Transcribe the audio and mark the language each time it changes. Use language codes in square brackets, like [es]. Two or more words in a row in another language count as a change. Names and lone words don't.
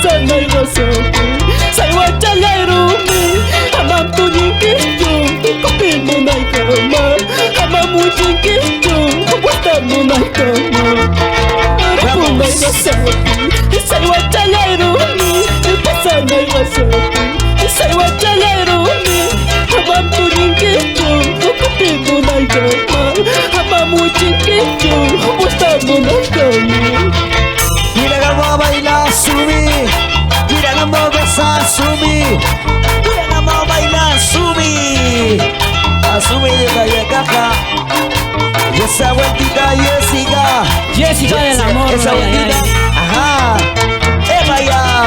[qu] pasanay rasopi Saywa chalayarumi Amam tuñinkichu Kupimunay kama Amamuchinkichu Watamunay kama Arapunay rasopi Saywa chalayarumi Pasanay rasopi Saywa chalayarumi Amam tuñinkichu Kupimunay kama Amamuchinkichu Watamunay kama [es] Mira cómo baila Sumi, mira cómo goza Sumi, mira cómo baila Sumi. Sumi de Calle Caja. Y esa vueltita Jessica. Jessica del amor. Esa vueltita. Ajá. Vaya.